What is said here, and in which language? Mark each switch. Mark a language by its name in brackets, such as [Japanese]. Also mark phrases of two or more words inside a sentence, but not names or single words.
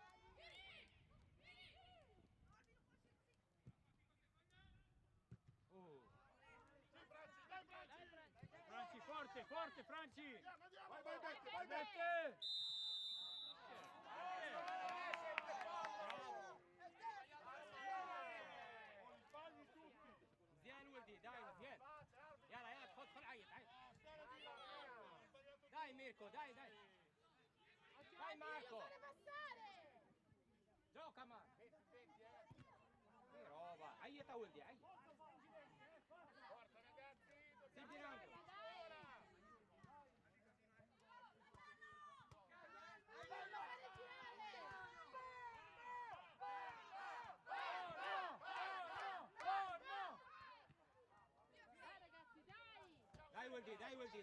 [Italian] Dai Franci! Franci, Franci. Andiamo! Vai Mette. Falli tutti! [Arabic] زيان ولدي داي زيان يلا خد عيط [Italian] dai Mirko dai Marco gioca Marco che roba [Arabic] عيط ولدي عيط [Italian] Forza ragazzi! سيب l'angolo dai Wildy, dai.